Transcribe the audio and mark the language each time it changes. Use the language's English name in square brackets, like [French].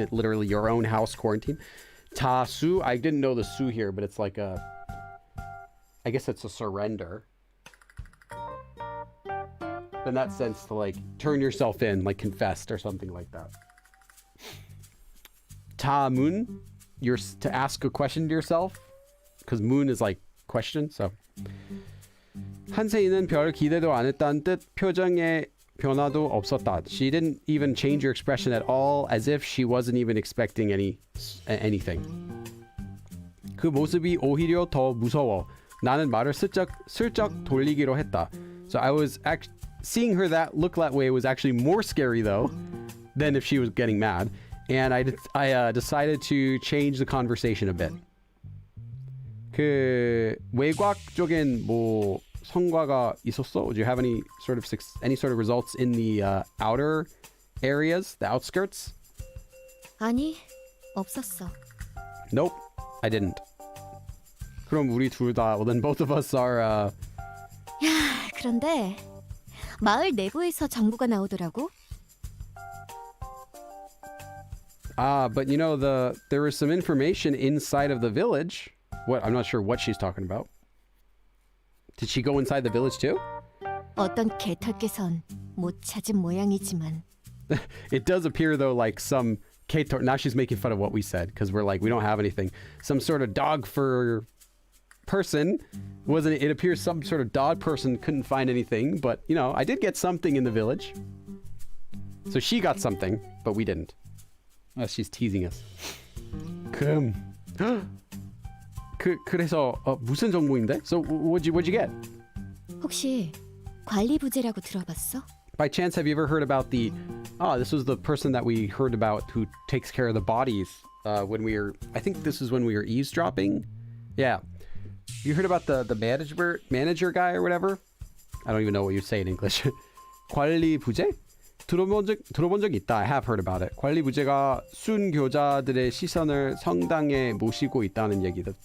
[English] It literally your own house quarantine. Ta-su, I didn't know the su here, but it's like I guess it's a surrender. In that sense, to like turn yourself in, like confessed or something like that. Ta-mun, you're to ask a question to yourself, because moon is like question, so. [Korean] 한세이는 별 기대도 안 했다는 뜻. 표정에 변화도 없었다. [English] She didn't even change her expression at all, as if she wasn't even expecting anything. [Korean] 그 모습이 오히려 더 무서워. 나는 말을 슬쩍 돌리기로 했다. [English] So I was seeing her look that way was actually more scary though than if she was getting mad, and I decided to change the conversation a bit. [Korean] 그 외곽 쪽엔 뭐 성과가 있었어? [English] Do you have any sort of results in the outer areas, the outskirts? [Korean] 아니, 없었어. [English] Nope, I didn't. [Korean] 그럼 우리 둘 다, [English] well then both of us are. [Korean] 야, 그런데 마을 내부에서 정보가 나오더라고. [English] But you know there was some information inside of the village. I'm not sure what she's talking about. Did she go inside the village too? [Korean] 어떤 개털께선 못 찾은 모양이지만. [English] It does appear though like some K-tor. Now she's making fun of what we said because we're like we don't have anything. Some sort of dog fur person wasn't it? It appears some sort of dog person couldn't find anything, but you know I did get something in the village. So she got something, but we didn't. She's teasing us. [Korean] 그래서 무슨 정보인데? [English] So what'd you get? [Korean] 혹시 관리 부재라고 들어봤어? [English] By chance, have you ever heard about this was the person that we heard about who takes care of the bodies when we were, I think this is when we were eavesdropping. Yeah. You heard about the manager guy or whatever? I don't even know what you say in English. [Korean] 관리 부재? 들어본 적 있다. [English] I have heard about it. [Korean] 관리 부재가 순교자들의 시선을 성당에 모시고 있다는 얘기.